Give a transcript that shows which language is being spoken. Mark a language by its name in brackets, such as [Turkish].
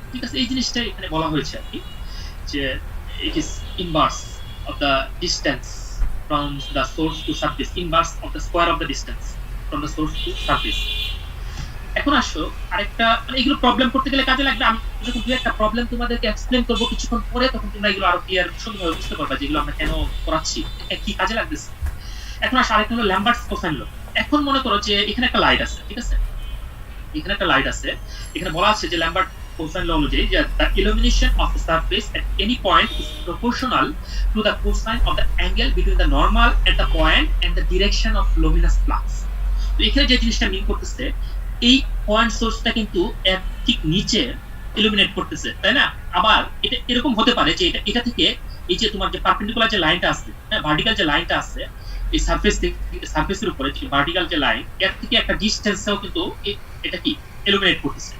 [Bangla] ঠিক আছে, এই জিনিসটা এখানে বলা হয়েছে আর কি, যে [English] It is inverse of the distance from the source to surface, inverse of the square of the distance from the source to surface. [Bangla] এখন আসো আরেকটা, মানে এগুলো প্রবলেম করতে গেলে কাজে লাগবে। আমি যখন দুই একটা প্রবলেম তোমাদেরকে এক্সপ্লেন করবো কিছুক্ষণ পরে, তখন তোমরা এগুলো আরো ক্লিয়ার সুন্দরভাবে বুঝতে পারবা যেগুলো আমরা কেন করাচ্ছি, কি কাজে লাগতেছে। এখন আসো আরেকটা হলো ল্যাম্বার্টস কোসাইন ল। এখন মনে করো যে এখানে একটা লাইট আছে, ঠিক আছে, এখানে একটা লাইট আছে, এখানে বলা আছে যে ল্যাম্বার্ট কোসাইন ল অনুযায়ী যে [English] the illumination of the surface at any point is proportional to the cosine of the angle between the normal at the point and the direction of luminous flux। [Bangla] তো এখানে যে জিনিসটা মিন করতেছে, এই পয়েন্ট সোর্সটা কিন্তু এর ঠিক নিচে ইলুমিনেট করতেছে, তাই না? আবার এটা এরকম হতে পারে যে এটা থেকে এই যে তোমার যে পারপেন্ডিকুলার যে লাইনটা আছে, হ্যাঁ, ভার্টিক্যাল যে লাইনটা আছে এই সারফেসের উপরে যে ভার্টিক্যাল যে লাইন, এর থেকে একটা ডিসটেন্সেও কিন্তু এটা কি ইলুমিনেট করতেছে।